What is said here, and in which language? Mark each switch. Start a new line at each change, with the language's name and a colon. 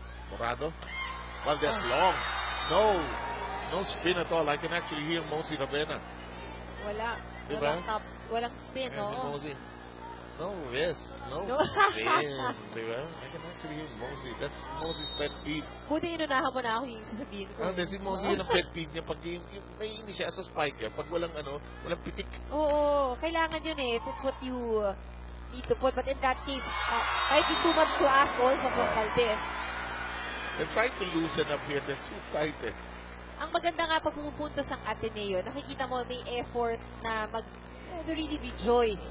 English: Morado. Valdez long. No spin at all. I can actually hear Mosey Ravena.
Filipino: Wala. Diba? Walang spin,
English: And no? Mosey. No No. spin. Diba? I can actually hear Mosey. That's Mosey's pet peeve.
Filipino: Buti inunahan mo na ako yung sasabihin ko. Si Mosey yun ang pet peeve niya pag yung naiinis siya sa spike niya. Pag walang pitik. Oo, kailangan yun eh.
English: That's what you need to put. But in that case, might be too much to ask also from Valdez. They're trying to loosen up here. They're too tight eh.
Filipino: Ang maganda nga pag pumupunta sa Ateneo, nakikita mo may effort na
English: really rejoice.